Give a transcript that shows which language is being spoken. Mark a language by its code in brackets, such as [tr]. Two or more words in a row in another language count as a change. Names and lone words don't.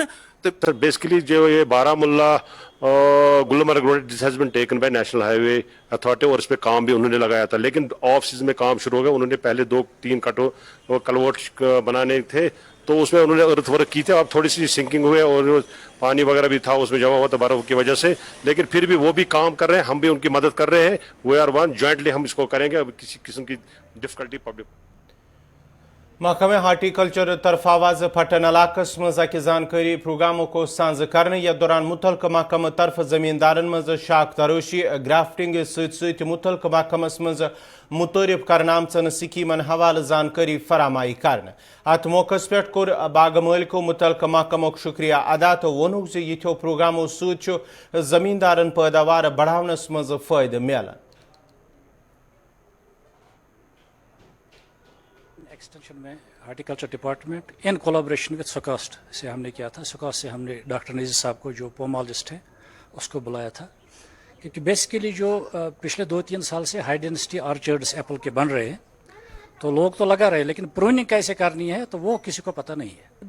[hi] तो बेसिकली जो ये बारामुल्ला गुलमर्ग रोड [en] this has been taken by National Highway Authority [hi] और इस पे काम भी उन्होंने लगाया था, लेकिन [en] off season [hi] में काम शुरू हो गया। उन्होंने पहले 2-3 कलवर्ट बनाने थे तो उसमें उन्होंने [en] earth work [hi] की थी। अब थोड़ी सी सिंकिंग हुए और पानी वगैरह भी था उसमें जमा हुआ था बर्फ की वजह से, लेकिन फिर भी वो भी काम कर रहे हैं, हम भी उनकी मदद कर रहे हैं। [en] we are one jointly [hi] हम इसको करेंगे। अब किसी किस्म की [en] difficulty public [ks] महकमे हार्टिकल्चर तरफ आवाज फटन इलाकस मज अकि जानकारी प्रोग्रामों को सांझ करने या दौरान मुतलका महकमा तरफ जमींदारन मज शाख तरोशी ग्राफ्टिंग सत मुतलका महकमस मज मुतरफ कर आमचन स्कीमन हवाले जानकारी फरामाई कर अत मौकस पे कोर बाग मालिको मुतलका महकमो शुक्रिया अदा तो वोनुक यथो प्रोग्रामों सत जमींदारन पैदावार बढ़ावनस मज फायदे मिलान। [hi] एक्सटेंशन में [en] horticulture department in collaboration with [hi] सुकास्ट से हमने किया था। सुकास्ट से हमने डॉक्टर नज़ीर साहब को जो पोमोलॉजिस्ट है उसको बुलाया था, क्योंकि बेसिकली जो पिछले 2-3 साल से [en] high density orchards apple [hi] के बन रहे हैं तो लोग तो लगा रहे हैं, लेकिन प्रूनिंग कैसे करनी है तो वो किसी को पता नहीं है।